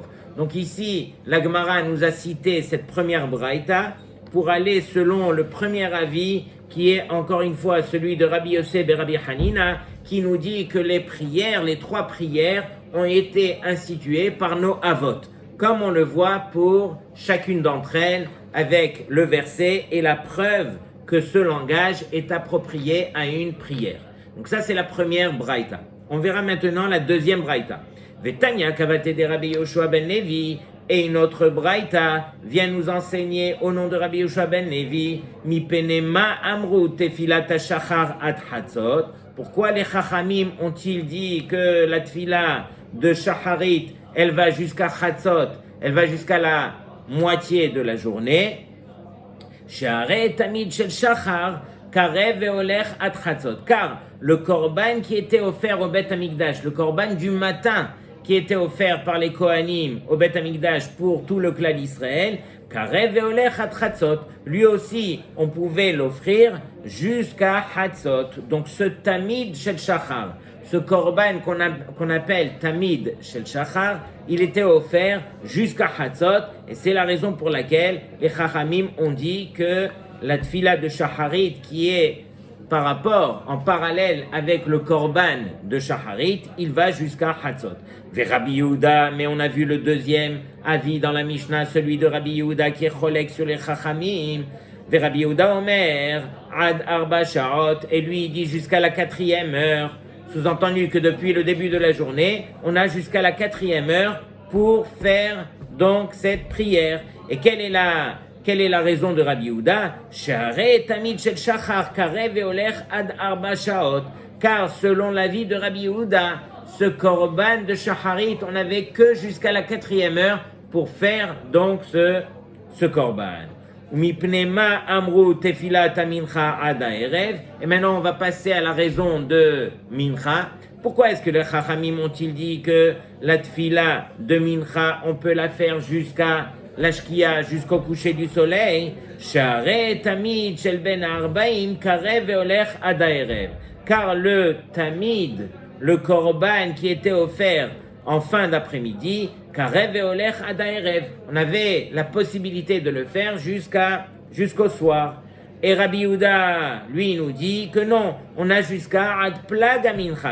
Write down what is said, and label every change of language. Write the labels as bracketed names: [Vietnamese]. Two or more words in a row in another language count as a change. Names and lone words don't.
[French] Donc ici, la Gemara nous a cité cette première braïta pour aller selon le premier avis qui est encore une fois celui de Rabbi Yosef et Rabbi Hanina, qui nous dit que les prières, les 3 prières, ont été instituées par nos avot, comme on le voit pour chacune d'entre elles, avec le verset et la preuve que ce langage est approprié à une prière. Donc ça, c'est la première braïta. On verra maintenant la deuxième braïta. [Hebrew] ותניא כוותיה [French] de Rabbi Yoshua ben Levi, et une autre braïta vient nous enseigner au nom de Rabbi Yoshua ben Levi, [Hebrew] מפני מה אמרו תפילת השחר עד חצות. [French] Pourquoi les Chachamim ont-ils dit que la tfila de Shacharit, elle va jusqu'à Chatzot, elle va jusqu'à la moitié de la journée? [Hebrew] שהרי תמיד של שחר קרב והולך עד חצות. [French] Car le korban qui était offert au Beth Amikdash, le korban du matin qui était offert par les Kohanim au Beth Amikdash pour tout le clan d'Israël, [Hebrew] קרב והולך עד חצות, [French] lui aussi on pouvait l'offrir jusqu'à Chatzot. Donc ce [Hebrew] תמיד של שחר, [French] ce korban qu'on appelle [Hebrew] תמיד של שחר, [French] il était offert jusqu'à Chatzot, et c'est la raison pour laquelle les Chachamim ont dit que la tfila de Shacharit, qui est par rapport, en parallèle avec le korban de Shacharit, il va jusqu'à Chatzot. Ve Rabbi Yehuda, mais on a vu le deuxième avis dans la Mishnah, celui de Rabbi Yehuda qui est cholek sur les Chachamim. [Hebrew] ורבי יהודה אומר, עד ארבע שעות, [French] et lui il dit jusqu'à la 4e heure. Sous-entendu que depuis le début de la journée, on a jusqu'à la 4e heure pour faire donc cette prière. Et quelle est la raison de Rabbi Yehuda? [Hebrew] שהרי תמיד של שחר קרב והולך עד ארבע שעות. [French] Car selon l'avis de Rabbi Yehuda, ce korban de Shacharit, on n'avait que jusqu'à la 4e heure pour faire donc ce korban. [Hebrew] מפני מה אמרו תפילת מנחה עד הערב. [French] Et maintenant on va passer à la raison de mincha. Pourquoi est-ce que les Chachamim ont-ils dit que la tfila de mincha, on peut la faire jusqu'à la shkia, jusqu'au coucher du soleil? [Hebrew] שהרי תמיד של בין הערביים קרב והולך עד הערב. [French] Car le tamid, le korban qui était offert en fin d'après-midi, [Hebrew] קרב והולך עד הערב, [French] on avait la possibilité de le faire jusqu'au soir. Et Rabbi Yehuda, lui, nous dit que non, on a jusqu'à [Hebrew] עד פלג המנחה.